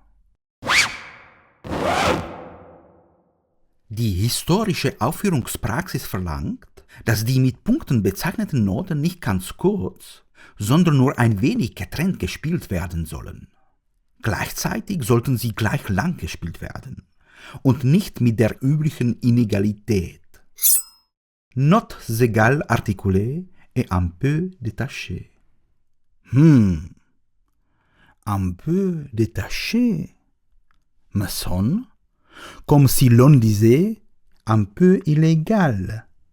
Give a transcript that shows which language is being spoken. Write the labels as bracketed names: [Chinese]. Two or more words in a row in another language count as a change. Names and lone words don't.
[German] Die historische Aufführungspraxis verlangt, dass die mit Punkten bezeichneten Noten nicht ganz kurz, sondern nur ein wenig getrennt gespielt werden sollen. Gleichzeitig sollten sie gleich lang gespielt werden und nicht mit der üblichen Inegalität. [French] Notes égales articulées et un peu détachées. Un peu détaché me sonne comme si l'on disait un peu illégal.